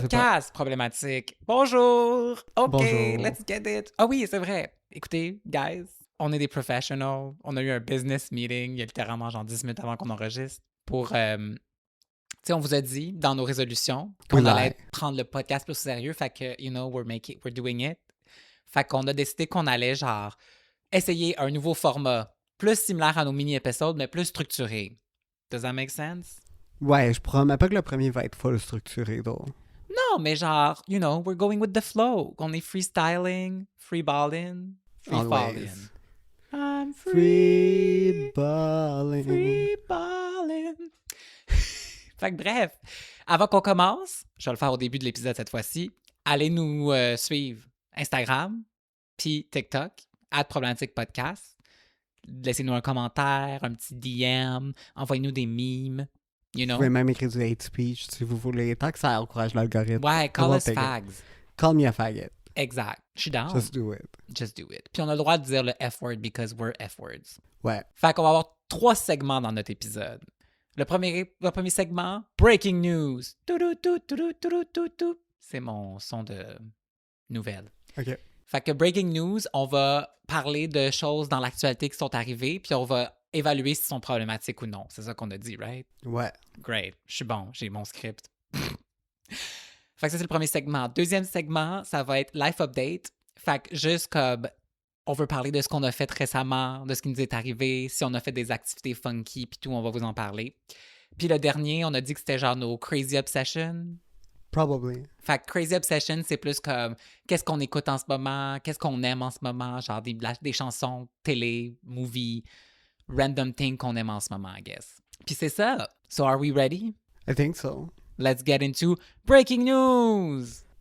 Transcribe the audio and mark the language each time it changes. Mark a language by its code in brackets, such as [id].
[fr] Podcast problématique. Bonjour! OK, Bonjour. [en] let's get it. [fr] Ah oui, c'est vrai. Écoutez, guys, on est des professionals. On a eu un business meeting il y a littéralement genre 10 minutes avant qu'on enregistre pour... tu sais, on vous a dit dans nos résolutions qu'on Oui, allait prendre le podcast plus au sérieux. Fait que, [en] you know, we're doing it. [fr] Fait qu'on a décidé qu'on allait genre essayer un nouveau format plus similaire à nos mini-épisodes, mais plus structuré. [en] Does that make sense? [fr] Ouais, je promets pas que le premier va être full structuré, though. Non, mais genre, [en] you know, we're going with the flow. [fr] On est [en] freestyling, freeballing, freefalling. Always. I'm Free balling. freeballing. [fr] Fait que bref, avant qu'on commence, je vais le faire au début de l'épisode cette fois-ci, allez nous suivre Instagram, puis TikTok, @problématique-podcast. Laissez-nous un commentaire, un petit DM, envoyez-nous des memes, [en] you [fr] Vous [en] know. [fr] pouvez même écrire du hate speech si vous voulez, tant que ça encourage l'algorithme. [en] Ouais, call We'll us take it. fags. Call me a faggot. [fr] Exact. Je suis down. [en] Just do it. Just do it. [fr] Puis on a le droit de dire le F-word [en] because we're F-words. [fr] Ouais. Fait qu'on va avoir 3 segments dans notre épisode. Le premier segment, Breaking News. Toutou. C'est mon son de nouvelle. OK. Fait que Breaking News, on va parler de choses dans l'actualité qui sont arrivées, puis on va évaluer si sont problématiques ou non. C'est ça qu'on a dit, right? Ouais. [en] Great. [fr] Je suis bon, j'ai mon script. Fait que ça, c'est le premier segment. Deuxième segment, ça va être Life Update. Fait que juste comme on veut parler de ce qu'on a fait récemment, de ce qui nous est arrivé, si on a fait des activités funky, puis tout, on va vous en parler. Puis le dernier, on a dit que c'était genre nos Crazy Obsession. [en] Probably. [fr] Fait que Crazy Obsession, c'est plus comme qu'est-ce qu'on écoute en ce moment, qu'est-ce qu'on aime en ce moment, genre des chansons, télé, movie, [en] random thing [fr] qu'on aime en ce moment, [en] I guess. [fr] Puis c'est ça. [en] So are we ready? I think so. Let's get into Breaking News!